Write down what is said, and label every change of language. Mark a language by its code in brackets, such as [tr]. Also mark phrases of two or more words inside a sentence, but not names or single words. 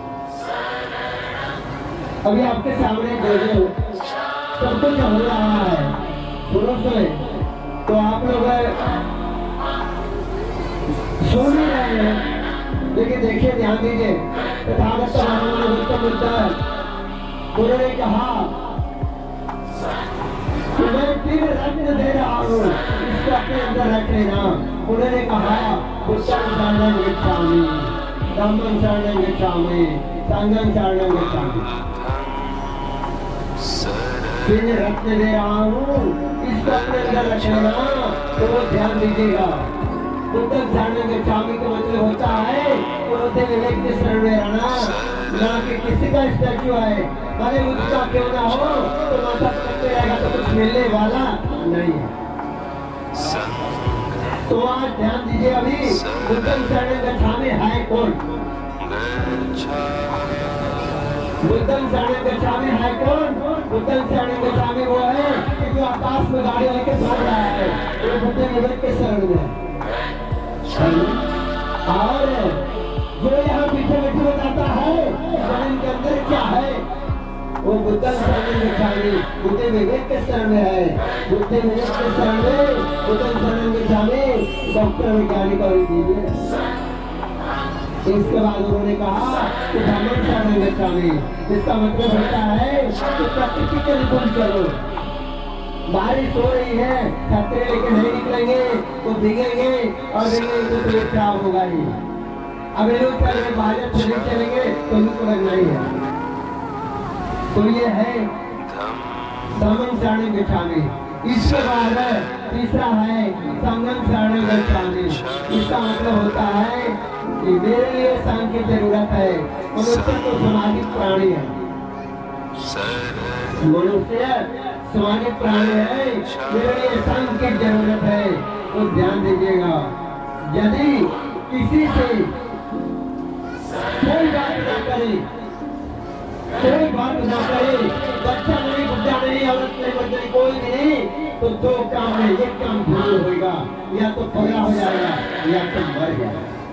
[hi] अभी आपके सामने जो सब कुछ हो रहा है, सुनो सुने, तो आप लोग सुन ही रहे हैं, लेकिन देखिए, ध्यान दीजिए। तथागत उन्होंने कहा कि मैं 3 रत्न दे रहा हूँ, इसको अपने अंदर रख लेना। उन्होंने कहा [pi] बुद्धं शरणं गच्छामि, धम्मं शरणं गच्छामि, संघं शरणं गच्छामि। [hi] 3 रत्न दे रहा हूँ, इसको अपने अंदर रख लेना। तो वो ध्यान दीजिएगा, [pi] बुद्धं शरणं गच्छामि [hi] का मतलब होता है बुद्ध विवेक के शरण में रहना, ना कि किसी का स्टैच्यू है, भले उसका क्यों ना हो, तो माथा पकड़ते रहेगा तो कुछ मिलने वाला नहीं है। तो आज ध्यान दीजिए, अभी [pi] बुद्धं शरणं गच्छामि [hi] है कौन? [pi] बुद्धं शरणं गच्छामि [hi] है कौन? [pi] बुद्धं शरणं गच्छामि [hi] वो है कि जो आकाश में गाड़ी लेके भाग रहा है, वो बुद्ध विवेक के शरण में है। और जो यहाँ पीछे बैठे बताता है जमीन के अंदर क्या है, वो [pi] बुद्धं शरणं गच्छामि, [hi] बुद्ध विवेक के शरण में है। बुद्ध विवेक के शरण में [pi] बुद्धं शरणं गच्छामि, [hi] डॉक्टर वैज्ञानिक और इंजीनियर। इसके बाद उन्होंने कहा कि [pi] धम्मं शरणं गच्छामि, [hi] इसका मतलब होता है कि प्रकृति के अनुकूल चलो। बारिश हो रही है, छतरी लेके नहीं निकलेंगे तो भीगेंगे, और भीगेंगे तो पेट खराब होगा ही। अब लोग चलेंगे, बाहर से नहीं चलेंगे तो उनको लगना ही है। तो ये है [pi] धम्मं शरणं गच्छामि। [hi] इसके बाद तीसरा है [pi] संघं शरणं गच्छामि। [hi] इसका मतलब होता है कि मेरे लिए संघ की जरूरत है। मनुष्य तो सामाजिक प्राणी है, मनुष्य सामाजिक प्राणी है, मेरे लिए संघ की जरूरत है। तो ध्यान दीजिएगा, यदि किसी से कोई बात ना करे, कोई बात ना करे, बच्चा नहीं, बुढ़ा नहीं, औरत नहीं, मर्द नहीं, कोई नहीं, तो 2 काम है, एक काम जरूर होगा, या तो पगला हो जाएगा या तो मर जाएगा।